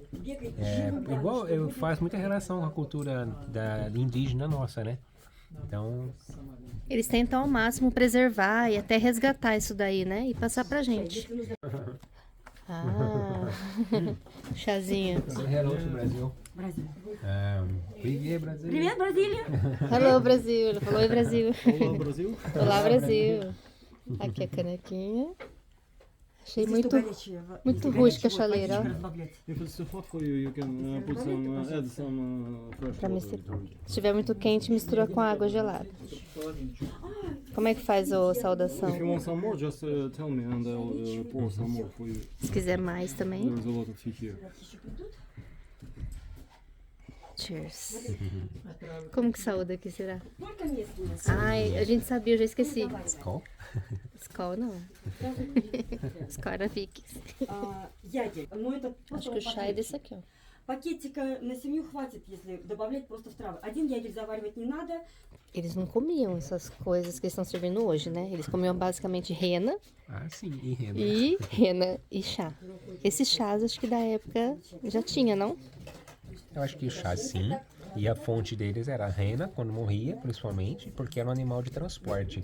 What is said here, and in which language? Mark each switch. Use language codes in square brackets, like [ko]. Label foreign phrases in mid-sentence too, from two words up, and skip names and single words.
[pt] Igual faz muita relação com a cultura indígena nossa, né? Então Eles tentam ao máximo preservar e até resgatar isso daí, né? E passar pra gente. Ah, chazinho. [en] hello to Brasil. Brasil. [ru] Привет, Brasil. Привет, Бразилия! [en] Hello, [pt] Brasil. Ele falou oi, Brasil. Olá, Brasil. Olá, Brasil. Aqui a canequinha. Achei muito rústica a chaleira, ó. [en] If it's too hot for you, you can put some, add some fresh [pt] Pra [en] water. [pt] misturar. Se estiver muito quente, mistura com água gelada. Como é que faz a saudação? [en] If you want some more, just tell me and I'll pour some more for you. [pt] Se quiser mais também. [en] There's a lot of tea here. Cheers. [pt] Como que saúda aqui, será? Ai, a gente sabia, eu já esqueci. Skol? Skol não. Skol era Vicks. [ru] Ягель. Ну, это [pt] Acho que o chá é desse aqui, ó. [ru] Пакетика на семью хватит, если добавлять просто в травы. Один ягель заваривать не надо. [pt] Eles não comiam essas coisas que eles estão servindo hoje, né? Eles comiam basicamente rena Ah, sim, e rena. rena e chá. Esses chás acho que da época já tinha, não? Eu acho que o chá sim. E a fonte deles era a rena, quando morria, principalmente, porque era um animal de transporte.